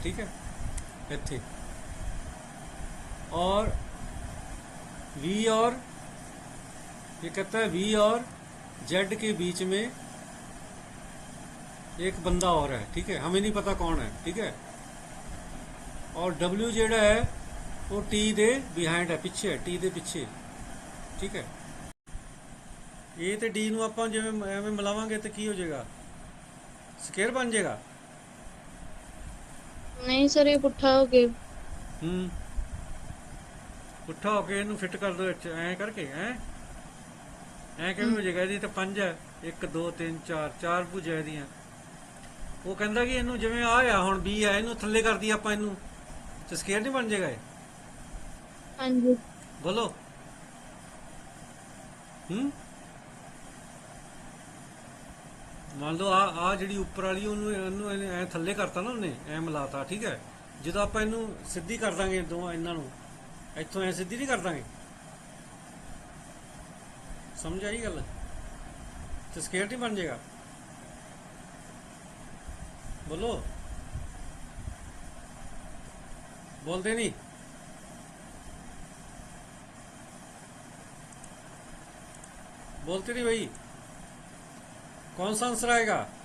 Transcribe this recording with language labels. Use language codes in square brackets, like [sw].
[hi] ठीक है, इत्थे, और वी, और ये कहता है वी और जेड के बीच में एक बंदा और है। ठीक है, हमें नहीं पता कौन है। ठीक है, और डब्ल्यू जेड़ा है [pa] ਉਹ ਟੀ ਦੇ ਬਿਹਾਈਂਡ ਹੈ, ਪਿੱਛੇ ਹੈ, ਟੀ ਦੇ ਪਿੱਛੇ। ਠੀਕ ਹੈ, ਇਹ ਤੇ ਡੀ ਨੂੰ ਆਪਾਂ ਜਿਵੇਂ ਐਵੇਂ ਮਿਲਾਵਾਂਗੇ ਤੇ ਕੀ ਹੋ ਜਾਏਗਾ, ਸਕੁਅਰ ਬਣ ਜਾਏਗਾ। [hi] नहीं सर ये पुट्ठा हो गया। [pa] ਹੂੰ, ਪੁੱਠਾ ਹੋ ਕੇ ਇਹਨੂੰ ਫਿੱਟ ਕਰ ਦੋ ਇੱਥੇ ਐਂ ਕਰਕੇ, ਐਂ ਕਿਵੇਂ ਹੋ ਜਾਏਗਾ? ਇਹਦੀ ਤਾਂ 5 ਹੈ, 1 2 3 4 4 ਭੁਜਾਂ ਇਹਦੀਆਂ। ਉਹ ਕਹਿੰਦਾ ਕਿ ਇਹਨੂੰ ਜਿਵੇਂ ਆ ਆ ਹੁਣ B ਆ, ਇਹਨੂੰ ਥੱਲੇ ਕਰਦੀ ਆਪਾਂ ਇਹਨੂੰ, ਤੇ ਸਕੁਅਰ ਨਹੀਂ ਬਣ ਜਾਏਗਾ ਇਹ? [hi] हाँ जी। [pa] ਬੋਲੋ। ਹੂੰ, ਮੰਨ ਲਓ ਆ ਜਿਹੜੀ ਉੱਪਰ ਵਾਲੀ ਉਹਨੂੰ ਐ ਥੱਲੇ ਕਰਤਾ ਨਾ ਉਹਨੇ, ਐ ਮਿਲਾਤਾ। ਠੀਕ ਹੈ, ਜਦੋਂ ਆਪਾਂ ਇਹਨੂੰ ਸਿੱਧੀ ਕਰ ਦਾਂਗੇ ਦੋਵਾਂ ਇਹਨਾਂ ਨੂੰ, ਇੱਥੋਂ ਐ ਸਿੱਧੀ ਨਹੀਂ ਕਰ ਦਾਂਗੇ, ਸਮਝ ਆਈ ਗੱਲ? ਤੇ ਸਕੁਅਰ ਨਹੀਂ ਬਣ ਜਾਏਗਾ? ਬੋਲੋ, [hi] बोलते नहीं? बोलते नहीं भाई। कौन सा आंसर आएगा?